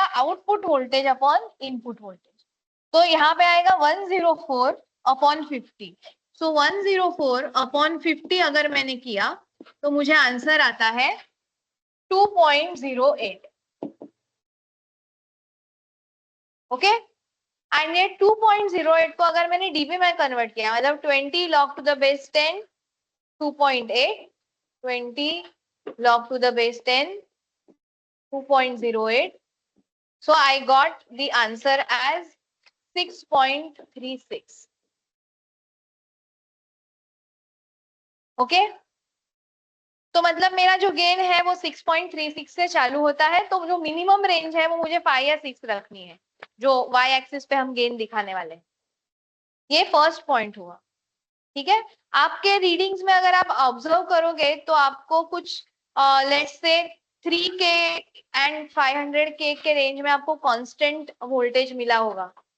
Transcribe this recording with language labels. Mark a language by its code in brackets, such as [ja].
[hi] Output voltage upon input voltage. तो यहाँ पे आएगा 104 अपॉन 50। सो 104 अपॉन 50 अगर मैंने किया तो मुझे आंसर आता है 2.08। ओके, एंड ये 2.08 को अगर मैंने डीबी में कन्वर्ट किया, मतलब [en] 20 log to the base 10 2.8, 20 log to the base 10 2.08, so I got the answer as 6.36. [hi] Okay, तो मतलब मेरा जो गेन है वो 6.36 से चालू होता है, तो जो मिनिमम रेंज है वो मुझे 5 या 6 रखनी है, जो y एक्सिस पे हम गेन दिखाने वाले हैं। ये फर्स्ट पॉइंट हुआ। ठीक है, आपके रीडिंग्स में अगर आप ऑब्जर्व करोगे तो आपको कुछ let's say 3K and 500K के रेंज में आपको कांस्टेंट वोल्टेज मिला होगा।